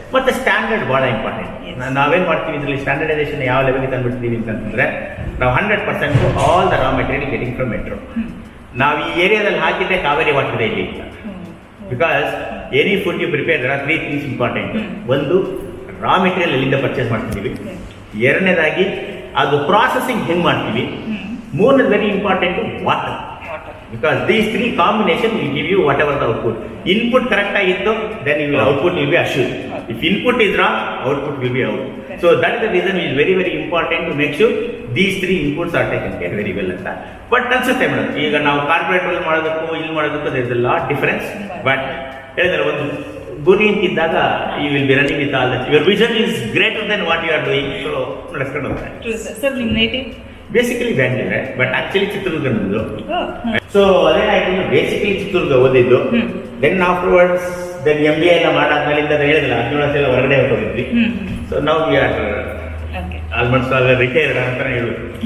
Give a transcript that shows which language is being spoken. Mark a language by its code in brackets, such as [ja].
[kn] ಮತ್ತು ಸ್ಟ್ಯಾಂಡರ್ಡ್ ಭಾಳ ಇಂಪಾರ್ಟೆಂಟ್. ನಾವೇನು ಮಾಡ್ತೀವಿ ಇದರಲ್ಲಿ, ಸ್ಟ್ಯಾಂಡರ್ಡೈಸೇಷನ್ ಯಾವ ಲೆವೆಲ್ಗೆ ತಂದುಬಿಡ್ತೀವಿ ಅಂತಂದರೆ, ನಾವು 100% [en] All the raw material getting from Metro. [kn] ನಾವು ಈ ಏರಿಯಾದಲ್ಲಿ ಹಾಕಿದ್ರೆ ಕಾವೇರಿ ವಾಟರ್ ಇಲ್ಲಿ ಇಲ್ಲ. [en] Because any food you prepare there are 3 things important. [kn] ಒಂದು ರಾ ಮೆಟೀರಿಯಲ್ ಎಲ್ಲಿಂದ ಪರ್ಚೇಸ್ ಮಾಡ್ತಿದ್ದೀವಿ, ಎರಡನೇದಾಗಿ ಅದು ಪ್ರಾಸೆಸಿಂಗ್ ಹೆಂಗೆ ಮಾಡ್ತೀವಿ, ಮೂರನೇದು very important water. [en] Because these three combination will give you whatever the output. Input correct ಆಗಿತ್ತು, then your output will be assured. If input is wrong, output will be out. So that is the reason it is very very important to make sure these three inputs are taken care very well ಅಂತ. [kn] But ಅನ್ಸುತ್ತೆ madam, ಈಗ ನಾವು corporate ಅಲ್ಲಿ ಮಾಡೋದಕ್ಕೂ ಇಲ್ಲಿ ಮಾಡೋದಕ್ಕೂ [en] there is a lot difference. [kn] But ಹೇಳಿದ್ರೆ ಒಂದು ಗುರಿ ಅಂತಿದ್ದಾಗ [en] you will be running with all that. Your vision is greater than what you are doing. [kn] So ನಡೆಸ್ಕೊಂಡು ಹೋಗ್ತಾರೆ. ಸರ್ ನಿಮ್ಮ native basically ಬ್ಯಾಂಗ್ಳೂರೇ, but actually Chitradurga ನಮ್ಮದು. ಸೊ ಅದೇನಾಯ್ತು, ಬೇಸಿಕಲಿ ಚಿತ್ರದುರ್ಗ ಓದಿದ್ದು. ದೆನ್ ಆಫ್ಟರ್ವರ್ಡ್ಸ್ ದೆನ್ MBA ಎಲ್ಲ ಮಾಡಾದ್ಮೇಲಿಂದ ಹೇಳಿದ್ರೆ 17 ವರ್ಷ ಎಲ್ಲ ಹೊರಗಡೆ ಹೋಗಿದ್ವಿ. [en] so ನಾವು we are almost all retired [kn] ಅಂತ ಹೇಳುದು.